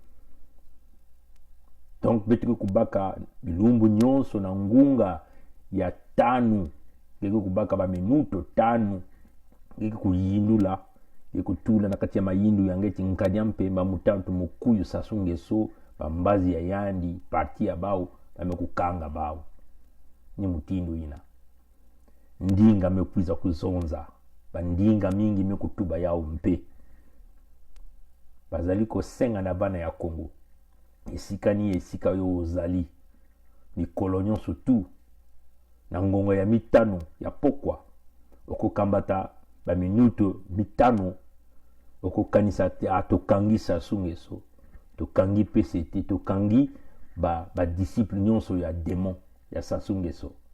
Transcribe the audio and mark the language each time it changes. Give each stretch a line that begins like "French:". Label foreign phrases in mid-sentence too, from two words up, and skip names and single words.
Kituba (Democratic Republic of Congo): Donc beto kubaka bilumbu nyonso na ngunga ya tanu ngeke kubaka ba minuto tanu ngeke kuyindula ngeke kutula na kati ya mayindu yange nkadia mpemba mutantu mukuyu sasungeso bambazi ya yandi parti ya bao bame kukanga bao ni mutindu ina ndinga mekwiza kuzonza bandinga mingi mekutuba yao mpe
Lingala: bazali kosenga na bana ya Kongo esika yo ozali ni kolonyon surtout na ngongo ya mitano ya pokwa okokambata ba minuto mitano okokanisa te atokangisa sungeso tokangi PCT tokangi ba disciple nyonso ya démon ya sasungeso